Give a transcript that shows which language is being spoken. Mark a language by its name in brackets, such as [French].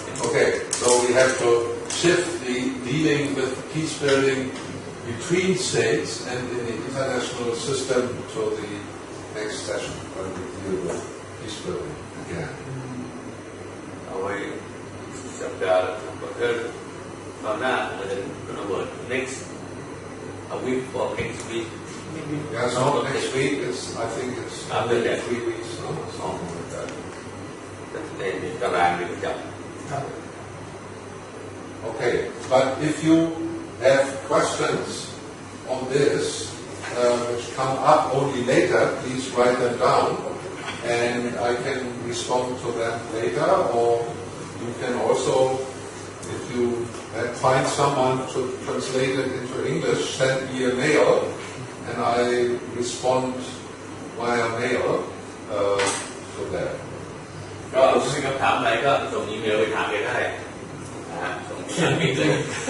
[English] Okay, so we have to shift the dealing with peace building between states and in the international system to the next session when we deal with peace building again. [Thai] เอาไว้สัปดาห์ก็ตอนหน้าเราจะ [English] Norbert next a week or next week. Yeah, so next week I think it's after that 3 weeks or something like that. [Thai] ในตารางที่ประจำ [English] Okay, but if you have questions on this which come up only later, please write them down and I can respond to them later, or you can also, if you find someone to translate it into English, send me a mail and I respond via mail to that. [Thai] ก็มีคำถามอะไรก็ส่งอีเมลไปถามกันได้นะฮะส่งอีเมลเลย